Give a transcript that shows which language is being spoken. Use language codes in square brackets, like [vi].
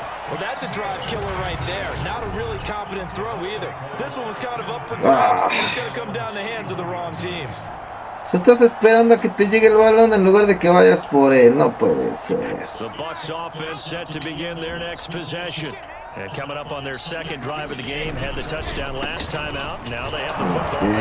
[en] Well, that's a drive killer right there. Not a really confident throw either. This one was kind of up for grabs. It's going to come down the hands of the wrong team. [es] Si estás esperando a que te llegue el balón en lugar de que vayas por él, no puede ser. [en] The Bucs offense set to begin their next possession. And coming up on their second drive of the game, had the touchdown last time out. Now they have the football.